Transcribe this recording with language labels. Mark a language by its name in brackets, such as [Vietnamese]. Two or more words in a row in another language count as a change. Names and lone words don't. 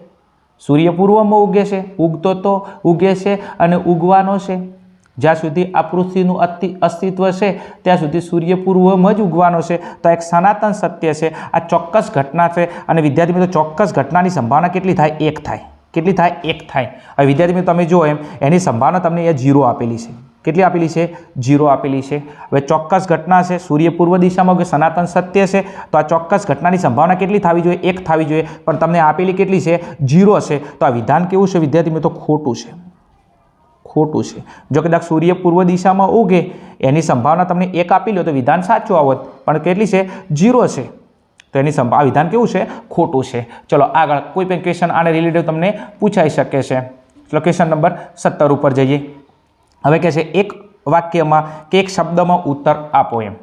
[Gujarati] સૂર્ય પૂર્વ મેં ઉગે છે, ઉગતો તો ઉગે છે અને ઉગવાનો છે। જ્યાં સુધી આ પૃથ્વીનું અસ્તિત્વ છે ત્યાં સુધી સૂર્ય પૂર્વ મેં જ ઉગવાનો છે। તો એક સનાતન સત્ય છે। આ ચોક્કસ ઘટના છે અને વિદ્યાર્થી મિત્રો ચોક્કસ ઘટનાની સંભાવના કેટલી થાય? 1 થાય। કેટલી થાય? 1 થાય। હવે વિદ્યાર્થી મિત્રો તમે જો એમ એની સંભાવના તમને અહીંયા 0 આપેલી છે। કેટલી આપેલી છે? 0 આપેલી છે। હવે ચોક્કસ ઘટના છે, સૂર્ય પૂર્વ દિશામાં ઉગે, સનાતન સત્ય છે, તો આ ચોક્કસ ઘટનાની સંભાવના કેટલી થાવી જોઈએ? 1 થાવી જોઈએ। પણ તમને આપેલી કેટલી છે? 0 છે। તો આ વિધાન કેવું છે વિદ્યાર્થી મિત્રો? ખોટું છે। ખોટું છે। જો કદાચ સૂર્ય પૂર્વ દિશામાં ઉગે એની સંભાવના તમને 1 આપી લો તો વિધાન સાચું આવત, પણ કેટલી છે? 0 છે। તો એની સંભાવના વિધાન કેવું છે? ખોટું છે। ચલો આગળ કોઈ પણ ક્વેશ્ચન આને રિલેટેડ તમને પૂછાઈ શકે છે। ચલો ક્વેશ્ચન નંબર 17 પર જઈએ। હવે કહે છે એક વાક્યમાં કે એક શબ્દમાં ઉત્તર આપો એમ।